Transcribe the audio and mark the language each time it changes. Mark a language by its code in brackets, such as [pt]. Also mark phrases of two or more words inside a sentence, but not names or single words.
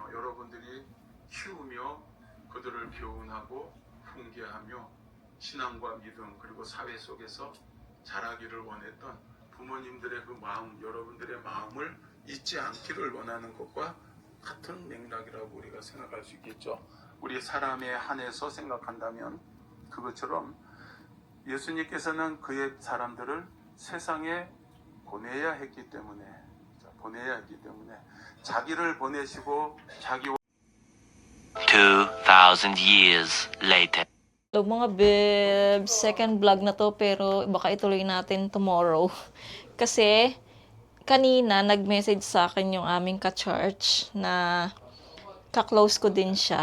[ko] 여러분들이 키우며 그들을 교훈하고 훈계하며 신앙과 믿음 그리고 사회 속에서 자라기를 원했던 부모님들의 그 마음, 여러분들의 마음을 잊지 않기를 원하는 것과 같은 맥락이라고 우리가 생각할 수 있겠죠. 우리 사람에 한해서 생각한다면 그것처럼 예수님께서는 그의 사람들을 세상에 보내야 했기 때문에 자기를 보내시고 자기와 [en] 2,000 years later. [tl] Hello mga bebs, [en] second vlog [tl] na to pero baka ituloy natin tomorrow. Kasi kanina nag-message sa akin yung aming ka-church na ka-close ko din siya.